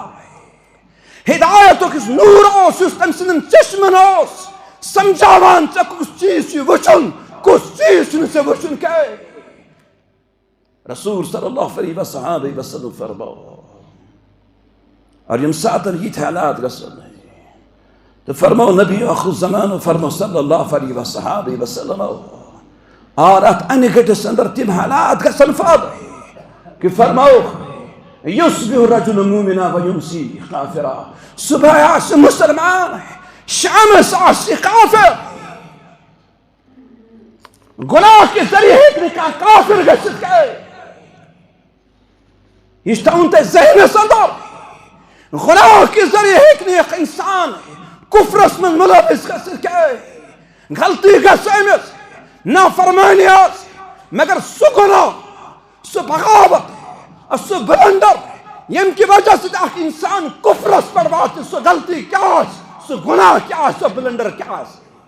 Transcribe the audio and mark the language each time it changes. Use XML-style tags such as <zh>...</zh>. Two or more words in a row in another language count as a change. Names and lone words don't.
<ks>ہدایتُک یُس نوٗر اوس یُس تٔمۍ سٕنٛدٮ۪ن چشمن اوس سمجھاوان ژےٚ کُس چیٖز چھُے وٕچھُن کُس چیٖز چھُنہٕ ژےٚ وٕچھُن کینٛہہ. رسول صلی اللہ علیہ وسلم فرماو اور ییٚمہِ ساتہٕ یِتھۍ حالات گژھن تو فرماو نبی آخر الزمان فرماو صلی اللہ علیہ وسلم اور اتھ انہِ گٔٹِس انٛدر تِم حالات گژھن فٲدٕ کہ فرماو</ks> <ar>یصبح الرجل مؤمنا ویمسی کافرا.</ar> <ks>صبح آسہِ مسلمان شامس آسہِ کافر.</ks> <ur>گناہ کے ذریعے</ur> <ks>ہیٚکہِ نہٕ کانٛہہ کافر گٔژھِتھ کینٛہہ. یہ چھُ تھاوُن تۄہہِ ذہنس انٛدر.</ks> <ur>گناہ کے ذریعے</ur> <ks>ہیٚکہِ نہٕ اکھ انسان کفرس منٛز مُلوث گٔژھِتھ کینٛہہ. غلطی گژھِ أمِس نافرمٲنی آسہِ مگر سُہ گناہ سُہ بغاوت سُہ بلنڈر ییٚمہِ کہِ وجہ سۭتۍ اکھ انسان کفرس پٮ۪ٹھ واتہِ سُہ غلطی کیٛاہ آسہِ سُہ گناہ کیٛاہ آسہِ سُہ بلنڈر کیٛاہ آسہِ.</ks>